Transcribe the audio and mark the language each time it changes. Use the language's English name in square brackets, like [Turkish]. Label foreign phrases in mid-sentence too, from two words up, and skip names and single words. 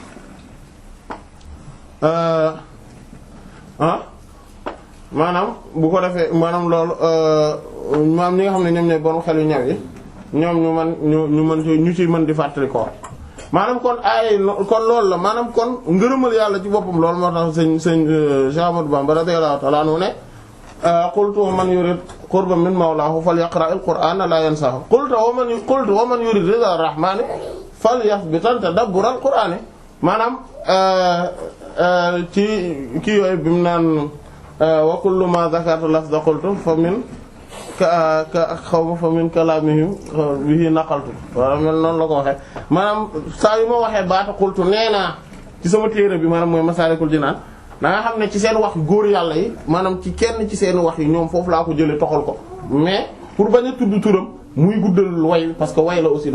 [Wolof] maanaam bu ko defee maanaam loolu maanaam ñi nga xam ne ñoom ñooy borom xel yu ñaw yi ñoom ñu ci mën di fàttali ko maanaam kon ay kon loolu la maanaam kon ngërëmal yàlla ci boppam loolu moo tax sëñ Cheikh Ahmadou Bamba [Arabic] رضي الله تعالى عنه [Wolof] ne [Arabic] قلت ومن يرد قربا من مولاه فليقرإ القرآن لا ينساه قلت ومن يرد رضا الرحمن فليثبتن تدبر القرآن [Wolof] maanaam ci kii yooyu bi mu naan [Arabic] وكل ما ذكرت لفظا قلت فمن كقوما فمن كلامهم به نقلت [Wolof] wala mel noonu la ko waxee maanaam saa yu ma waxee baata qultu nee naa ci sama téere bi maanaam mooy Masaalikul Jinaan da nga xam ne ci seen wax góor yàlla yi maanaam ci kenn ci seen wax yi ñoom foofu laa ko jëlee toxal ko [French] mais pour [Wolof] bañ a tudd turam muy guddal way [French] parce que [Wolof] way la aussi